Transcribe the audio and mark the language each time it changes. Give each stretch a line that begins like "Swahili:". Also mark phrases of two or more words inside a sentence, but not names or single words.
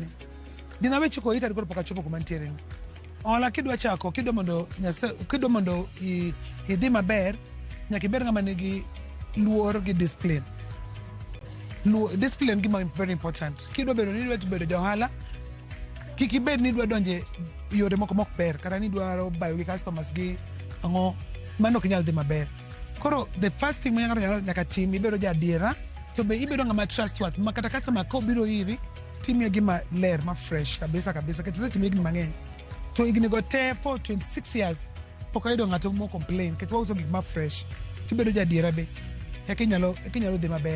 Luo (Kenya and Tanzania): Dinawe chiko ite koro pokachopo kuma ntiere ni. Ohala kidwa chako kidwa mondo idhi maber, nyaka iber ng'ama nigi luor gi discipline. Discipline gima
English: very important.
Luo (Kenya and Tanzania): Kidwa bedo ni idwa bedo johala, kik ibed ni idwa donje yore moko mok ber, kata ni idwaro bayo gi customers gi ang'o, mano ok nyal dhi maber. Koro
English: the first thing
Luo (Kenya and Tanzania): nyaka tim, ibedo jadiera, to be ibedo ng'ama trustworthy, ma kata customer ko biro iri, timie gima ler ma fresh kabisa. Kata seche higni mang'eny. To higni go te
English: for 26 years.
Luo (Kenya and Tanzania): Pok ayudo ng'ato mo complain, ket wauso gik ma fresh. Tibedo jadiera be. Eka inyalo dhi maber.